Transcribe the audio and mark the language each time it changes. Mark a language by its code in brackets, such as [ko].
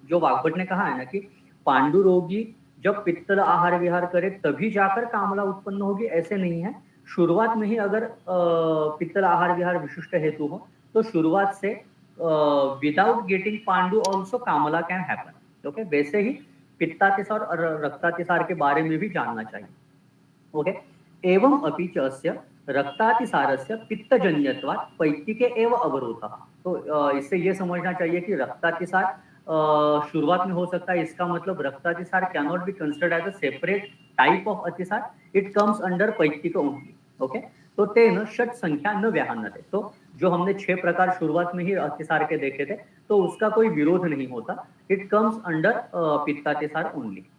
[hi] जो वाग्भट ने कहा है ना कि पांडुरोगी जब पित्तल आहार विहार करे तभी जाकर कामला उत्पन्न होगी, ऐसे नहीं है। शुरुआत में ही अगर पित्तल आहार विहार विशिष्ट हेतु हो तो शुरुआत से [en] Without getting pandu also kamala can happen. [hi] Okay, वैसे ही पित्तातिसार और रक्तातिसार के बारे में भी जानना चाहिए। [sa] ओके, एवं अपि च अस्य रक्तातिसारस्य पित्तजन्यत्वात् पैत्तिके एव अवरोधः। [hi] तो इससे ये समझना चाहिए कि रक्तातिसार शुरुआत में हो सकता है, इसका मतलब रक्तातिसार [en] Can not be considered as a separate type of atisara, it comes under paittika only. [hi] Okay, तो [sa] तेन षट संख्या न व्याहन्यते। [hi] तो जो हमने 6 प्रकार शुरुआत में ही अतिसार के देखे थे, तो उसका कोई विरोध नहीं होता, [en] It comes under pittatisara only.